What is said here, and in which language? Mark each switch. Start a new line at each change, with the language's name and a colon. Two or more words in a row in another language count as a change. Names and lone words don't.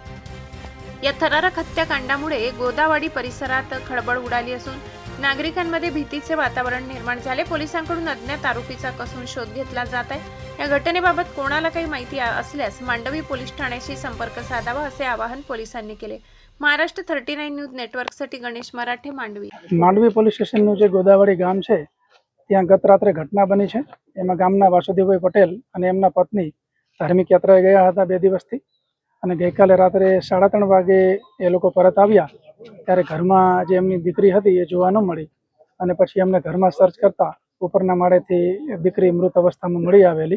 Marathi: या थरारक हत्याकांडामुळे गोदावाडी परिसरात खळबळ उडाली असून नागरिकांमध्ये भीतीचे वातावरण निर्माण झाले। पोलिसांकडून अज्ञात आरोपीचा कसून शोध घेतला जात आहे। या घटनेबाबत कोणाला काही माहिती असल्यास मांडवी पोलीस ठाण्याशी संपर्क साधावा असे आवाहन पोलिसांनी केले। महाराष्ट्र 39 न्यूज नेटवर्कसाठी गणेश मराठे, मांडवी।
Gujarati: માંડવી પોલીસ સ્ટેશનનું જે ગોદાવાડી ગામ છે ત્યાં ગત રાત્રે ઘટના બની છે। એમાં ગામના વાસુદેવભાઈ પટેલ અને એમના પત્ની ધાર્મિક યાત્રાએ ગયા હતા 2 દિવસથી અને ગઈકાલે રાત્રે 3:30 વાગે એ લોકો પરત આવ્યા ત્યારે ઘરમાં જે એમની દીકરી હતી એ જોવા ન મળી અને પછી એમને ઘરમાં સર્ચ કરતા ઉપરના માળેથી દીકરી મૃત અવસ્થામાં મળી આવેલી।